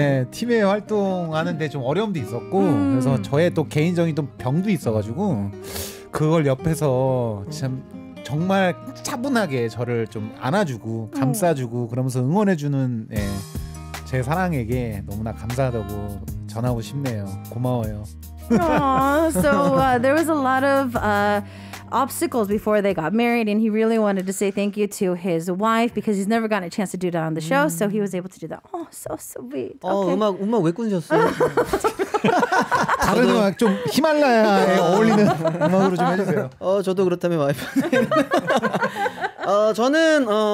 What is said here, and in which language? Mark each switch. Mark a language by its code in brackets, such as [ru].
[ko] 팀에 활동하는데 좀 어려움도 있었고 그래서 저의 또 개인적인 또 병도 있어가지고 그걸 옆에서 참 정말 차분하게 저를 좀 안아주고 감싸주고 그러면서 응원해주는 제 사랑에게 너무나 감사하다고 전하고 싶네요. 고마워요. [en] So there was a lot of obstacles before they got married, and he really wanted to say thank you to his wife because he's never gotten a chance to do that on the show, so he was able to do that. Oh, so sweet. Okay. [ko] 음악 왜 끊으셨어요? 다른 음악 좀 히말라야에 어울리는 음악으로 좀 해주세요. 저도 그렇다면 와이프는 저는